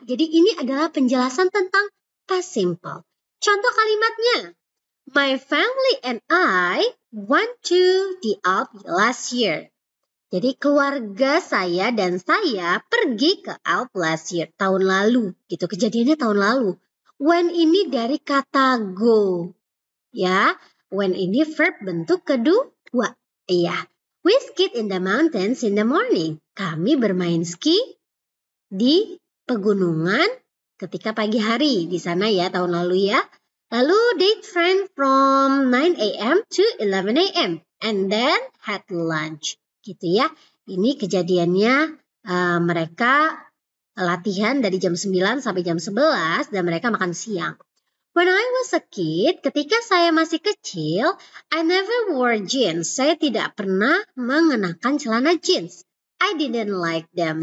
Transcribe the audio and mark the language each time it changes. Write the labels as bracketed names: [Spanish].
[Indonesian] Jadi ini adalah penjelasan tentang past simple. Contoh kalimatnya. [English] My family and I went to the Alps last year. [Indonesian] Jadi keluarga saya dan saya pergi ke Alps [English] last year, [Indonesian] tahun lalu. Gitu, kejadiannya tahun lalu. When ini dari kata go. Ya, when ini verb bentuk kedua. Iya. [English] We skied in the mountains in the morning. [Indonesian] Kami bermain ski di pegunungan ketika pagi hari. Di sana ya, tahun lalu ya. Lalu [English] they trained from 9 a.m. to 11 a.m. and then had lunch. [Indonesian] Gitu ya. Ini kejadiannya mereka latihan dari jam 9 sampai jam 11 dan mereka makan siang. [English] When I was a kid, [Indonesian] ketika saya masih kecil, [English] I never wore jeans. [Indonesian] Saya tidak pernah mengenakan celana jeans. [English] I didn't like them.